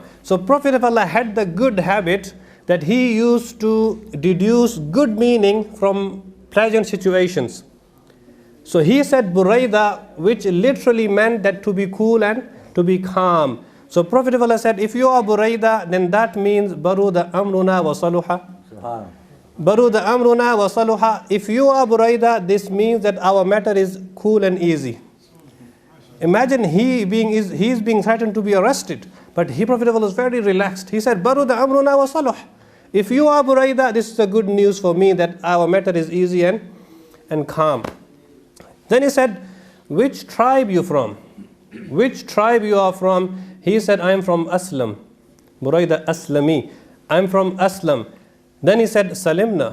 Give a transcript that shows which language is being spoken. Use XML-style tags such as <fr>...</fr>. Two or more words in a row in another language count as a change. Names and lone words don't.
<en>So Prophet of Allah had the good habit that he used to deduce good meaning from pleasant situations. So he said Buraidah, which literally meant that to be cool and to be calm. So Prophet of Allah said, if you are Buraidah, then that means</en> <ar>برد أمرنا وصلح. برد أمرنا وصلح.</ar> <en>If you are Buraidah, this means that our matter is cool and easy. Imagine he's being threatened to be arrested, but Prophet of Allah was very relaxed. He said,</en> <ar>برد أمرنا وصلح.</ar> <en>If you are Buraidah, this is the good news for me that our matter is easy and calm. Then he said, which tribe you from? Which tribe you are from? He said, I am from Aslam. Buraidah Aslami. I am from Aslam. Then he said, Salimna.</en>